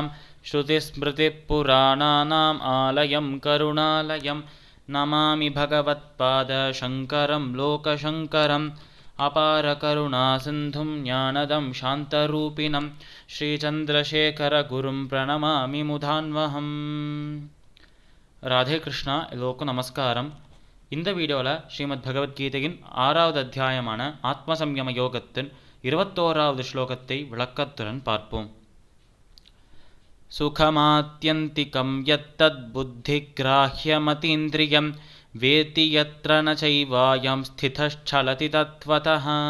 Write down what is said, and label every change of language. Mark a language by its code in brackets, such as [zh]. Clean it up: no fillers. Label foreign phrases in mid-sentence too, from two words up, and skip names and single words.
[sa] श्रुतिस्मृतिपुराणानाम् आलयं करुणालयं नमामि भगवत्पादशङ्करं लोकशङ्करम्। अपारकरुणासिन्धुं ज्ञानदं शान्तरूपिणं श्रीचन्द्रशेखरगुरुं प्रणमामि मुधान्वहम्. [ta] ராதே கிருஷ்ணா, எல்லோருக்கும் நமஸ்காரம். இந்த வீடியோவில் ஸ்ரீமத் பகவத்கீதையின் 6வது அத்தியாயமான ஆத்மசம்யம யோகத்தின் 21வது ஸ்லோகத்தை விளக்கத்துடன் பார்ப்போம். [sa] सुखमात्यन्तिकं यत्तत् बुद्धिग्राह्यमतीन्द्रियम् वेत्ति यत्र न चैवायं स्थितश्चलति तत्त्वतः.